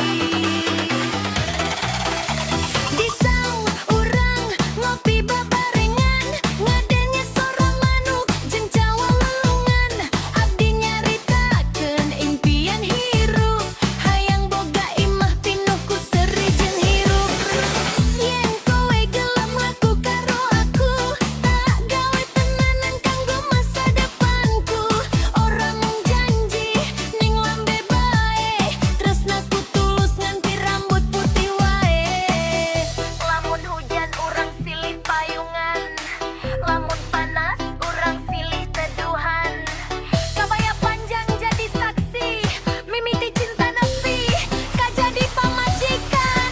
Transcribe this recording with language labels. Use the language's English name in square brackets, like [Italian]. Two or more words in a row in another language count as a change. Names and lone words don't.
[Sundanese] Disaung urang ngopi babarengan, ngadenge sorang manuk jeung cawang lelungan. Abdi nyaritakeun impian hirup, hayang boga imah pinuh ku seuri jeung hirup. [Javanese] Yen kowe gelem laku karo aku, tak gawe tenanan kanggo masa depanku. Ora mung janji ning lambe bae, tresnaku tulus nganti rambut putih wae. [Sundanese] Lamun hujan urang silih payungan, lamun panas urang silih teduhan. Kabaya panjang jadi saksi, mimiti cinta nepi ka jadi pamajikan.